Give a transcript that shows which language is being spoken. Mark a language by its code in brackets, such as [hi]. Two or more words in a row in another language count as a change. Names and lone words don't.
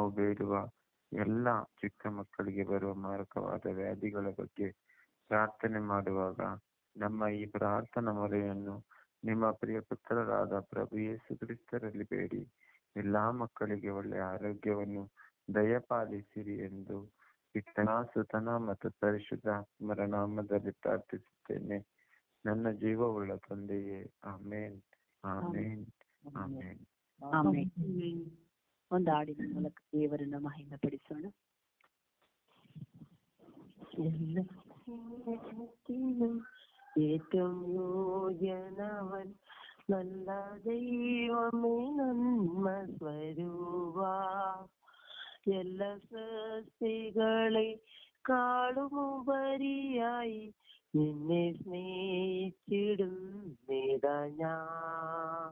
[kn] ಬೇಡುವ ಎಲ್ಲ ಚಿಕ್ಕ ಮಕ್ಕಳಿಗೆ ಬರುವ ಮಾರಕವಾದ ವ್ಯಾಧಿಗಳ ಬಗ್ಗೆ ಪ್ರಾರ್ಥನೆ ಮಾಡುವಾಗ ನಮ್ಮ ಈ ಪ್ರಾರ್ಥನಾ ಮೊರೆಯನ್ನು ನಿಮ್ಮ ಪ್ರಿಯ ಪುತ್ರರಾದ ಪ್ರಭು ಯೇಸು ಕ್ರಿಸ್ತರಲ್ಲಿ ಬೇಡಿ ಎಲ್ಲಾ ಮಕ್ಕಳಿಗೆ ಒಳ್ಳೆಯ ಆರೋಗ್ಯವನ್ನು ದಯಪಾಲಿಸಿರಿ ಎಂದು ಪಿತನ, ಸುತನ ಮತ್ತು ಪರಿಶುದ್ಧಾತ್ಮರ ನಾಮದಲ್ಲಿ ಪ್ರಾರ್ಥಿಸುತ್ತೇನೆ ನನ್ನ ಜೀವವುಳ್ಳ ತಂದೆಯೇ. ಆಮೇನ್, ಆಮೇನ್, ಆಮೇನ್. ಆಮೇನ್. ಒಂದು ಹಾಡಿನ ಮೂಲಕ ದೇವರನ್ನು ಮಹಿಮೆ ಪಡಿಸೋಣ. [ml] ഏറ്റവും യോഗ്യനവൻ നല്ല ദൈവമേ നന്മ സ്വരൂപ എല്ലാ സൃഷ്ടികളെ കാളുമുപരിയായി നിന്നെ സ്നേഹിച്ചിടുന്നേതാ ഞാൻ.